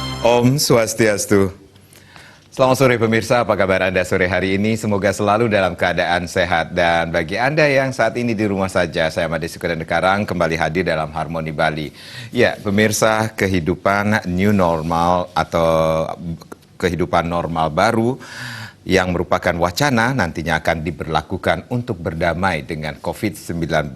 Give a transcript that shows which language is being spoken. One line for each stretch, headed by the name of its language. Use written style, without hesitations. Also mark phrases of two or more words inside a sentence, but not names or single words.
Indonesian: Om Swastiastu. Selamat sore pemirsa, apa kabar Anda sore hari ini? Semoga selalu dalam keadaan sehat. Dan bagi Anda yang saat ini di rumah saja, saya Made Sukadan Karang kembali hadir dalam Harmoni Bali. Ya, pemirsa, kehidupan
English: new normal
Indonesian: atau kehidupan normal baru yang merupakan wacana nantinya akan diberlakukan untuk berdamai dengan COVID-19.